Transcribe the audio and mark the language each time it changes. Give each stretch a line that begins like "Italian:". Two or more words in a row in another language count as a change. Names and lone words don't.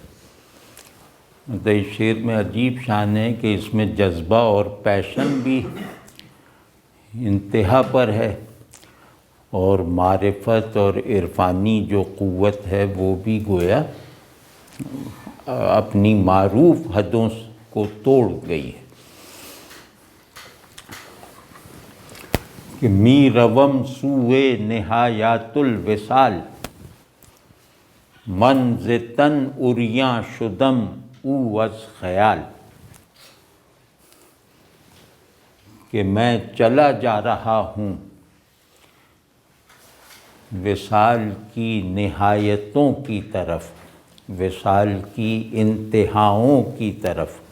Urdu: مطلب اس شعر میں عجیب شان ہے کہ اس میں جذبہ اور پیشن بھی انتہا پر ہے، اور معرفت اور عرفانی جو قوت ہے وہ بھی گویا اپنی معروف حدوں کو توڑ گئی ہے۔
Persian: کہ می روم سوئے نہایات الوصال، من ز تن عریاں شدم او از خیال۔
Urdu: کہ میں چلا جا رہا ہوں وصال کی نہایتوں کی طرف، وصال کی انتہاؤں کی طرف،